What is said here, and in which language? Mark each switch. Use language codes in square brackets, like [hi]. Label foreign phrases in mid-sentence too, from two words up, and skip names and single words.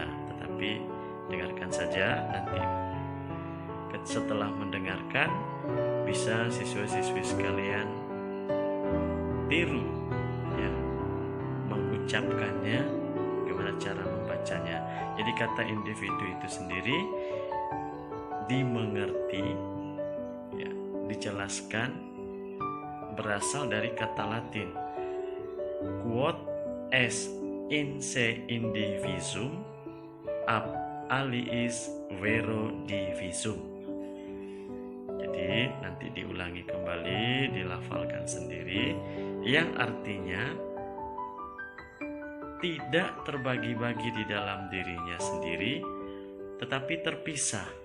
[id] Tetapi dengarkan saja, nanti setelah mendengarkan bisa siswa-siswi sekalian tiru ya, mengucapkannya, gimana cara membacanya. Jadi kata individu itu sendiri dimengerti ya, dijelaskan berasal dari kata Latin [la] quod est in se indivisum ab aliis vero divisum. [id] Jadi nanti diulangi kembali, dilafalkan sendiri, yang artinya tidak terbagi-bagi di dalam dirinya sendiri, tetapi terpisah.